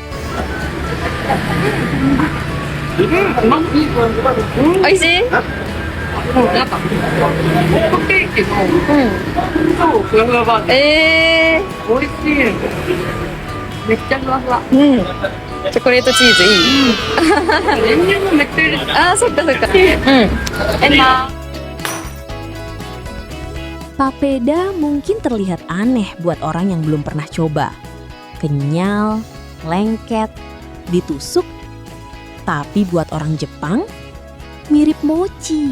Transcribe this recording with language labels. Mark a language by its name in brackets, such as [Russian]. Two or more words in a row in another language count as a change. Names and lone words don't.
[Japanese] Oishii? [English] Chocolate cheese いい。 [Japanese] あ、そっかそっか。enak. [Indonesian] Papeda mungkin terlihat aneh buat orang yang belum pernah coba. Kenyal, lengket, ditusuk. Tapi buat orang Jepang, mirip mochi.